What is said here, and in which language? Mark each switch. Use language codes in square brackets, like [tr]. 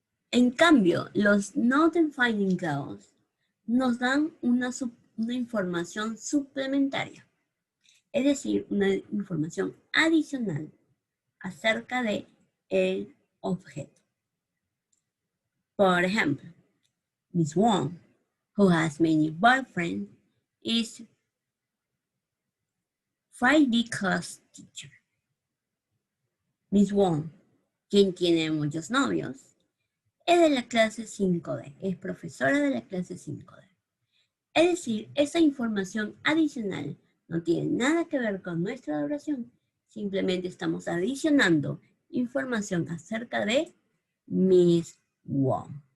[es] En cambio, los no defining clause nos dan una información suplementaria, es decir, una información adicional acerca de el objeto. Por ejemplo, [en] Miss Wong, who has many boyfriends, is 5D class teacher. [es] Miss Wong, quien tiene muchos novios, es de la clase 5D, es profesora de la clase 5D. Es decir, esa información adicional no tiene nada que ver con nuestra oración, simplemente estamos adicionando información acerca de Miss Wong.